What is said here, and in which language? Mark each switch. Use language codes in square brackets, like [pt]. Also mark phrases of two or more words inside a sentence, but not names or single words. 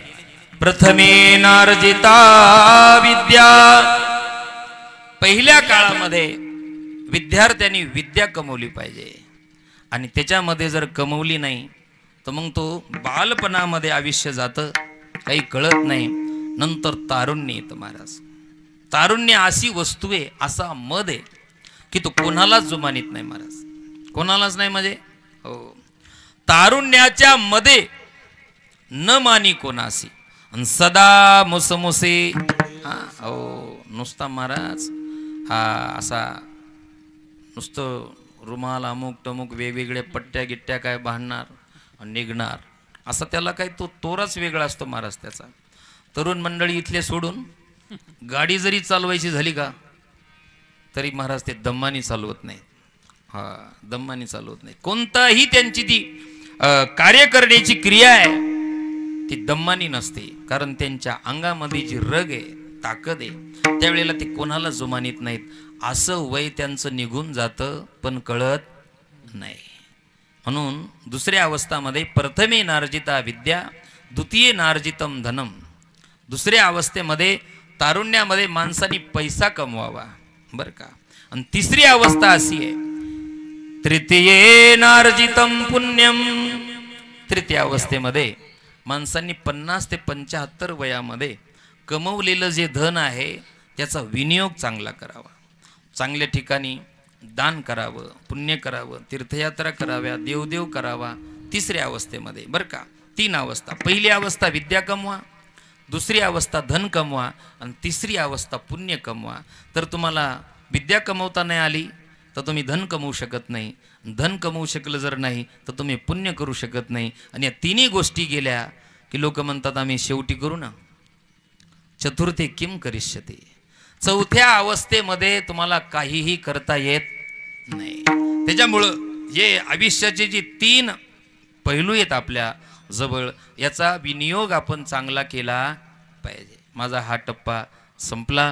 [sa] प्रथमे नार्जिता विद्या, [mr] पहिल्या काळामध्ये विद्यार्थ्यांनी विद्या कमवली पाहिजे, आणि त्याच्यामध्ये जर कमवली नाही तर मग तो बालपणामध्ये आयुष्य जातं, काही कळत नाही. नंतर तारुण्य येतं महाराज. तारुण्य अशी वस्तू आहे, असा मद आहे की तो कोणालाच जुमानीत नाही महाराज, कोणालाच नाही. म्हणजे हो, तारुण्याच्या मध्ये न मानी कोणासी, सदा मुसमुसे. हो, नुसता महाराज हा असा नुसतं रुमाल अमुक टमुक वेगवेगळ्या पट्ट्या गिट्ट्या काय बांधणार निघणार, असा त्याला काय तो तोराच वेगळा असतो महाराज त्याचा. तरुण मंडळी इथले सोडून गाडी जरी चालवायची झाली का तरी महाराज ते दम्मानी चालवत नाही. दम्मानी चालवत नाही. कोणताही त्यांची ती कार्य करण्याची क्रिया आहे ती दम्मानी नसते, कारण त्यांच्या अंगामध्ये जी रग आहे ताकद आहे त्यावेळेला ते कोणाला जुमानीत नाहीत. असं वय त्यांचं निघून जातं पण कळत नाही. म्हणून दुसऱ्या अवस्थामध्ये [sa] प्रथमे नार्जिता विद्या द्वितीय नार्जितम धनम. [mr] दुसऱ्या अवस्थेमध्ये तारुण्यामध्ये माणसाने पैसा कमवावा बरं का. आणि तिसरी अवस्था अशी आहे [sa] तृतीये नार्जितम पुण्यम. [mr] तृतीय अवस्थेमध्ये माणसांनी 50 ते 75 वयामध्ये कमवलेलं जे धन आहे त्याचा विनियोग चांगला करावा. चांगल्या ठिकाणी दान करावं, पुण्य करावं, तीर्थयात्रा कराव्या, देवदेव करावा. तिसऱ्या अवस्थेमध्ये बरं का 3 अवस्था. पहिली अवस्था विद्या कमवा, दुसरी अवस्था धन कमवा आणि तिसरी अवस्था पुण्य कमवा. तर तुम्हाला विद्या कमवता नाही आली तर तुम्ही धन कमवू शकत नाही. धन कमवू शकलं जर नाही तर तुम्ही पुण्य करू शकत नाही. आणि या तिन्ही गोष्टी गेल्या की लोक म्हणतात आम्ही शेवटी करू ना. [sa] चतुर्थे किम करिष्यते. [mr] चौथ्या अवस्थेमध्ये तुम्हाला काहीही करता येत नाही. त्याच्यामुळं जे आयुष्याचे जे 3 पैलू आहेत आपल्या जवळ याचा विनियोग आपण चांगला केला पाहिजे. माझा हा टप्पा संपला.